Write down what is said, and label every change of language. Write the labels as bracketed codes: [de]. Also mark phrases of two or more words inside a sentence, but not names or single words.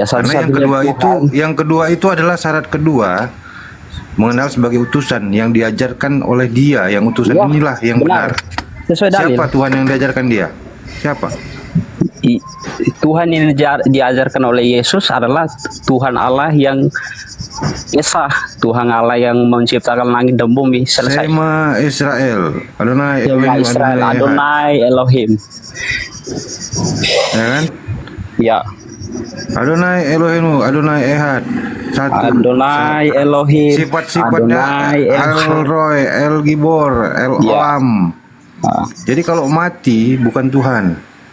[id] Karena yang kedua itu adalah syarat kedua, mengenal sebagai utusan yang diajarkan oleh Dia, yang utusan Ya, inilah yang benar. Sesuai dalil. Siapa Tuhan yang diajarkan dia? Siapa? Tuhan yang diajarkan oleh Yesus adalah Tuhan Allah yang Esa, Tuhan Allah yang menciptakan langit dan bumi. Selesai. [he] שמע ישראל, אדני Shema Elohim, Israel, אדני אחד. אדני אלהים. [id] Ya kan? Ya. [he] אדני אלהים, אדני אחד. [id] Satu. [he] אדני אלהים. [id] Sifat-sifatnya [he] Adonai אל רואי, אל גבור, אל [id] Ya. [he] Olam. [id] Jadi kalau mati bukan Tuhan.